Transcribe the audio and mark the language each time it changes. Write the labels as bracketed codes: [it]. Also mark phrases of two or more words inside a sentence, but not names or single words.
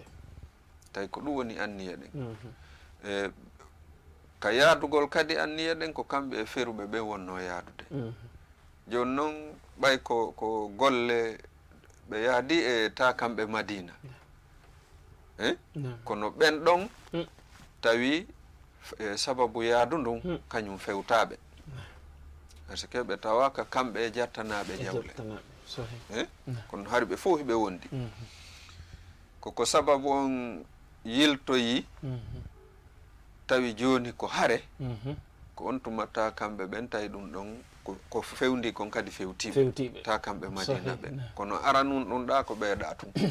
[ff] tawi ko ɗum woni anniya ɗen ka yaadugol kadi anniya ɗen ko kamɓe e feruɓe ɓe wonno yaadude joni noon ɓay ko golle ɓe yaadi e ta kamɓe Madina kono ɓen ɗon tawi sababu yaadu ndun kañum fewtaɓe [fr] par ce que [ff] ɓe tawaka kamɓe e jattanaɓe jawle kono hari ɓe fof hiɓe wondi koko sababu on yiltoyi tawi joni ko hare ko on tumatta kamɓe ɓen tawi ɗum ɗon ko fewndi kon kadi fewtiɓe ta kamɓe Madina ɓe kono ara nun ɗum ɗa ko ɓeeɗa tun